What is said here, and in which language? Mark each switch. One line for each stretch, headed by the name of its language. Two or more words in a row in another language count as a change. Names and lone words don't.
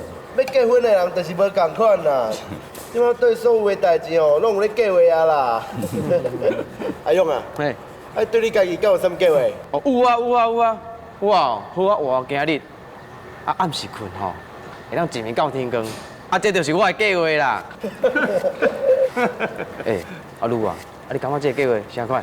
Min Nan Chinese: 要结婚的人就是无共款啦。即摆对所有的代志吼，拢有咧计划啊啦。阿勇啊，嘿，啊，对你家己敢有啥物计划？哦，有啊，好啊，活今日啊暗时困吼，会当一暝到天光，啊，这就是我的计划啦。哎，阿鲁啊，啊，你感觉这个计划啥款？